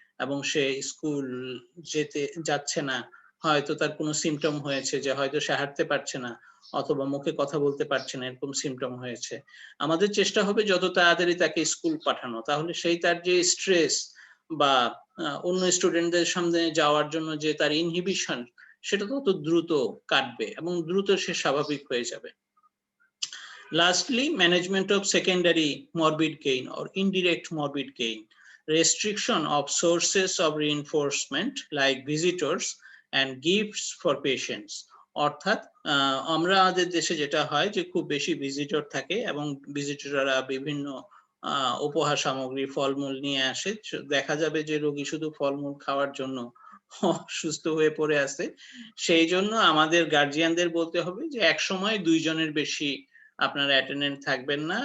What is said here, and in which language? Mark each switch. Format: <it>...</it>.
<bn>এবং সে স্কুল যাচ্ছে না, হয়তো তার কোনো সিমটম হয়েছে যে হয়তো সে হাঁটতে পারছে না অথবা মুখে কথা বলতে পারছে না, এরকম সিমটম হয়েছে, আমাদের চেষ্টা হবে যত তাড়াতাড়ি তাকে স্কুল পাঠানো। তাহলে সেই তার যে স্ট্রেস বা অন্য স্টুডেন্টদের সামনে যাওয়ার জন্য যে তার ইনহিবিশন, সেটা তত দ্রুত কাটবে এবং দ্রুত সে স্বাভাবিক হয়ে যাবে।</bn> <en>Lastly, management of secondary morbid gain or indirect morbid gain. Restriction of sources of reinforcement like visitors and gifts for patients.</en> <bn>অর্থাৎ আমরা আমাদের দেশে যেটা হয় যে খুব বেশি ভিজিটর থাকে এবং ভিজিটররা বিভিন্ন উপহার সামগ্রী, ফলমূল নিয়ে আসে। দেখা যাবে যে রোগী শুধু ফলমূল খাওয়ার জন্য অসুস্থ হয়ে পড়ে আছে। সেই জন্য আমাদের গার্জিয়ানদের বলতে হবে যে এক সময় 2 জনের বেশি আপনার অ্যাটেন্ডেন্ট থাকবেন না।</bn>